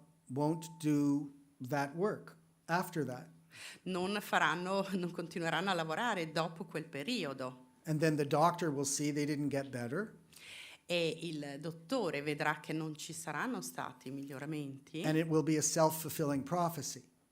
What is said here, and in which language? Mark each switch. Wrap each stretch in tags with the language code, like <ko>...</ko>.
<en>won't do that work after that.</en> <it>non continueranno a lavorare dopo quel periodo.</it> <en>And then the doctor will see they didn't get better,</en> <it>E il dottore vedrà che non ci saranno stati miglioramenti</it> <en>and it will be a self-fulfilling prophecy.</en>